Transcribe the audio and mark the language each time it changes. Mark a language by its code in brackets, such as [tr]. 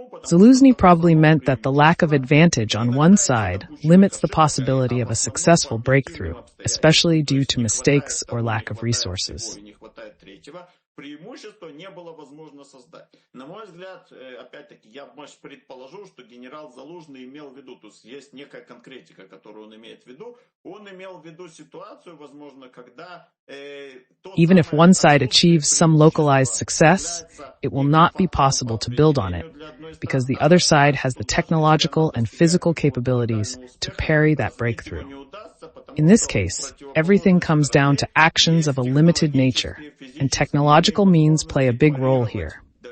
[en] Zaluzhnyi probably meant that the lack of advantage on one side limits the possibility of a successful breakthrough, especially due to mistakes or lack of resources. [ru] Преимущество не было возможно создать. На мой взгляд, опять-таки, я предположу, что генерал Залужный имел в виду, то есть некая конкретика, которую он имеет в виду. Он имел в виду ситуацию, возможно, когда... [en] Even if one side achieves some localized success, it will not be possible to build on it, because the other side has the technological and physical capabilities to parry that breakthrough. In this case, everything comes down to actions of a limited nature, and technological means play a big role here.